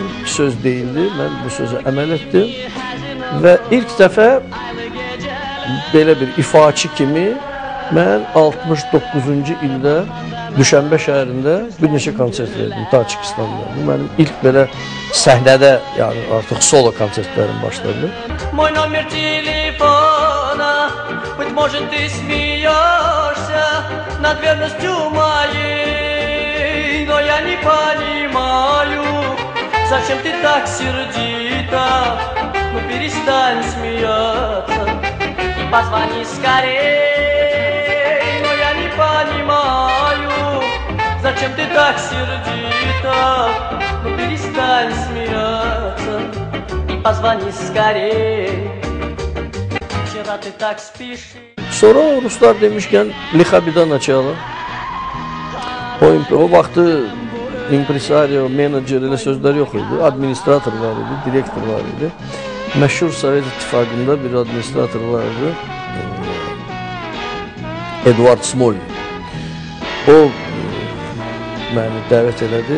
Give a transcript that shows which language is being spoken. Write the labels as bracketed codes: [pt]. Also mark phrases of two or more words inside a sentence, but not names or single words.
[az] Söz deyildi, mən bu sözə əməl etdim. Və ilk dəfə belə bir ifaçı kimi mən 69-cu ildə Düşənbə şəhərində bir neçə konsert verdim Tacikistanda. Bu mənim ilk belə səhnədə, yəni artıq solo konsertlərim başladı. [ru] Мой номер телефона, быть может, ты смеешься над верностью моей, но я не понимаю, зачем ты так сердита, ну перестань смеяться и позвони скорей, но я не понимаю, зачем ты так сердита, ну перестань смеяться и позвони скорей. Вчера ты так спешишь. [az] Sonra Ruslar demişkən Lixabidan açalım. O vaxtı impresario, menajer elə sözlər yox idi. Administrator var idi, direktor var idi. Məşhur Sovet İttifaqında bir administrator vardı. Eduard Smolny. O məni dəvət elədi.